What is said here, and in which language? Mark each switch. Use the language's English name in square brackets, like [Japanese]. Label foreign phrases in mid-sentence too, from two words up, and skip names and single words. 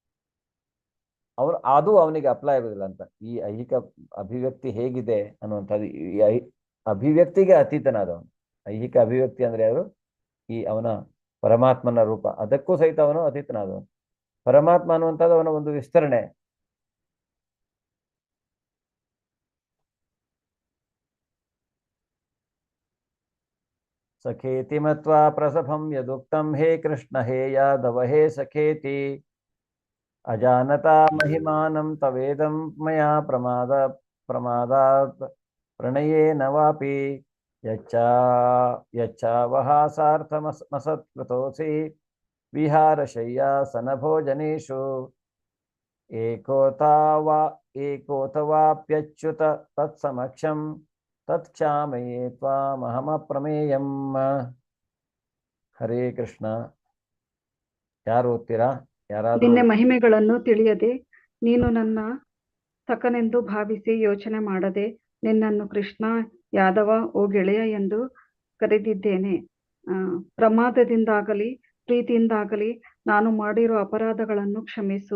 [Kannada] ಅದು ಅವನಿಗೆ ಅಪ್ಲೈ ಆಗೋದಿಲ್ಲ ಅಂತ. ಈ ಐಹಿಕ ಅಭಿವ್ಯಕ್ತಿ ಹೇಗಿದೆ ಅನ್ನುವಂಥದ್ದು, ಈ ಅಭಿವ್ಯಕ್ತಿಗೆ ಅತೀತನಾದವನು. ಐಹಿಕ ಅಭಿವ್ಯಕ್ತಿ ಅಂದ್ರೆ ಯಾರು? ಈ ಅವನ ಪರಮಾತ್ಮನ ರೂಪ, ಅದಕ್ಕೂ ಸಹಿತ ಅವನು ಅತೀತನಾದವನು. ಪರಮಾತ್ಮ ಅನ್ನುವಂಥದ್ದು ಅವನ ಒಂದು ವಿಸ್ತರಣೆ. [Sanskrit] ಸಖೇತಿ ಮತ್ವಾ ಪ್ರಸಭಂ ಯದುಕ್ತಂ ಹೇ ಕೃಷ್ಣ ಹೇ ಯಾದವ ಹೇ ಸಖೇತಿ ಅಜಾನತಾ ಮಹಿಮಾನಂ ತವೇದಂ ಮಯಾ ಪ್ರಮಾದಾತ್ ಪ್ರಣಯೇನ ವಾಪಿ ಯಚ್ಚಾವಹಾಸಾರ್ಥಮಸತ್ಕೃತೋಸಿ ವಿಹಾರಶಯ್ಯಾಸನ ಭೋಜನೇಷು ಏಕೋತವಾಪ್ಯಚ್ಯುತ ತತ್ಸಮಕ್ಷಂ ತತ್ಕ್ಷಾಮಯೇ ತ್ವಾಮಹಮಪ್ರಮೇಯಂ. ಹರೇ ಕೃಷ್ಣ. [Kannada] ಯಾರು ಓದ್ತೀರಾ? ಯಾರಾದ್ರೂ? ನಿನ್ನ ಮಹಿಮೆಗಳನ್ನು ತಿಳಿಯದೆ, ನೀನು ನನ್ನ ಸಖನೆಂದು ಭಾವಿಸಿ ಯೋಚನೆ ಮಾಡದೆ, ನಿನ್ನನ್ನು ಕೃಷ್ಣ, ಯಾದವ, ಓ ಗೆಳೆಯ ಎಂದು ಕರೆದಿದ್ದೇನೆ. ಪ್ರಮಾದದಿಂದಾಗಲಿ ಪ್ರೀತಿಯಿಂದಾಗಲಿ ನಾನು ಮಾಡಿರುವ ಅಪರಾಧಗಳನ್ನು ಕ್ಷಮಿಸು.